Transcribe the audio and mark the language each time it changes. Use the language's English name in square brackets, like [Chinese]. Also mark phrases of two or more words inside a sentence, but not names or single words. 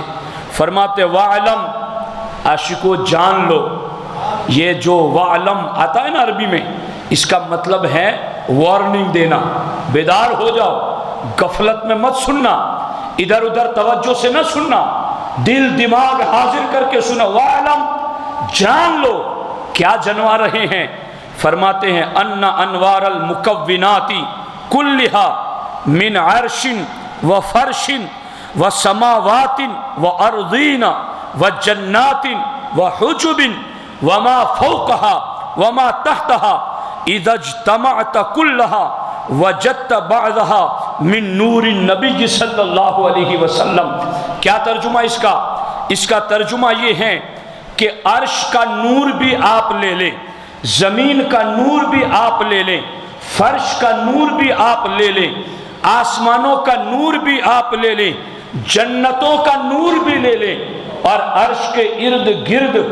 [Urdu] فرماتے وَعَلَمْ، عاشقو جان لو، یہ جو وَعَلَمْ آتا ہے نا عربی میں، اس کا مطلب ہے وارننگ دینا، بیدار ہو جاؤ، غفلت میں مت سننا، ادھر ادھر توجہ سے نہ سننا، دل دماغ حاضر کر کے سنا۔ وَعَلَمْ، جان لو، کیا جنوا رہے ہیں؟ فرماتے ہیں [Arabic] ان انوار المکونات کلھا من عرش و فرش و سماوات و ارضین و جنات و حجب وما فوقها وما تحتها اذا اجتمعت كلها وجدت بعضها من نور النبی صلی اللہ علیہ وسلم۔ [Urdu] کیا ترجمہ اس کا ترجمہ یہ ہے کہ عرش کا نور بھی آپ لے لیں، زمین کا نور بھی آپ لے لیں، فرش کا نور بھی آپ لے لیں، آسمانوں کا نور بھی آپ لے لیں، جنتوں کا نور بھی لے لیں، اور عرش کے ارد گرد